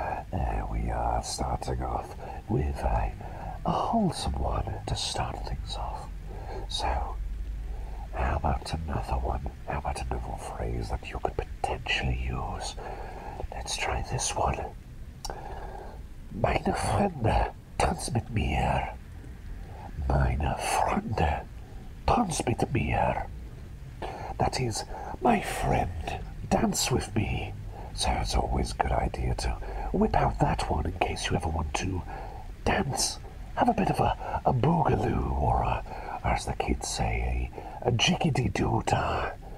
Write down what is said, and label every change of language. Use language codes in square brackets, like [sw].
[en] There we are, starting off with a wholesome one to start things off. So, how about another one? How about another phrase that you could potentially use? Let's try this one. [de] Meine Freunde, tanz mit mir. Meine Freunde, tanz mit mir. [en] That is, my friend, dance with me. So it's always a good idea to whip out that one in case you ever want to dance. Have a bit of a boogaloo, or as the kids say, a jiggity-doo-dah.